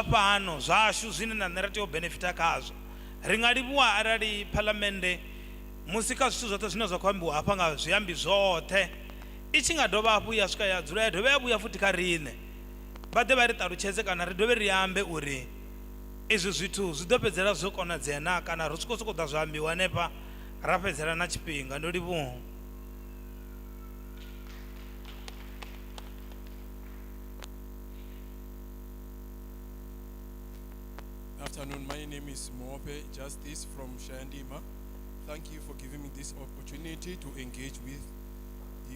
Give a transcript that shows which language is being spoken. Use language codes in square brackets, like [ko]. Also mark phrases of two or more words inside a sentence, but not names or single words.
[ve] fhano zwashu zwine na nṋe ra tea u benefita khazwo ri nga livhuwa arali phalamennde musi kha zwithu zwoṱhe zwine zwa khou ambiwa hafha nga zwiambi zwoṱhe i tshi nga dovha hafhu ya swika ya dzula ya dovha ya vhuya futhi kha riṋe vha ḓe vha ri ṱalutshedze kana ri dovhe ri ambe uri izwi zwithu zwi ḓo fhedzela zwo konadzea na kana ri sokou ḓa zwa ambiwa hanefha ra fhedzela na tshifhinga ndo livhuwa. [en] Afternoon, my name is Mope Justice from Shandima. Thank you for giving me this opportunity to engage with you.